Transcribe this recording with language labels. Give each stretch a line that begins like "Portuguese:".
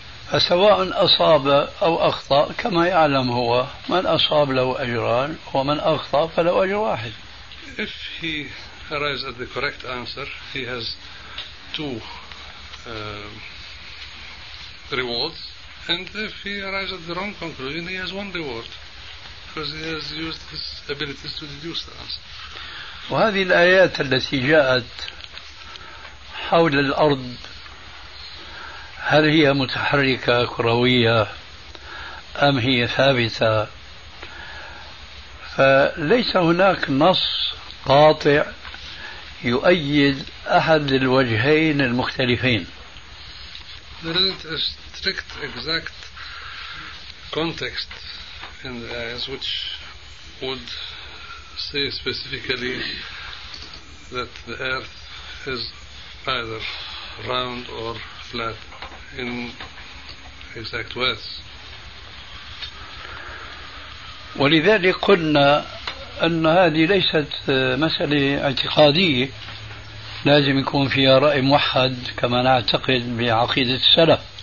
Arabic: فسواء أصاب أو أخطأ كما يعلم هو من أصاب له أجران ومن أخطأ فله أجر واحد
English: If he arrives at the correct answer he has two rewards and if he arrives at the wrong conclusion he has one reward because he has used his abilities to deduce the answer
Arabic: وهذه الآيات التي جاءت حول الأرض هل هي متحركة كروية أم هي ثابتة فليس هناك نص قاطع يؤيد أحد الوجهين المختلفين
English: There isn't a strict exact context in the eyes which would say specifically that the earth is either round or flat in exact words
Arabic: ولذلك قلنا أن هذه ليست مسألة اعتقادية لازم يكون فيها رأي موحد كما نعتقد بعقيدة السلف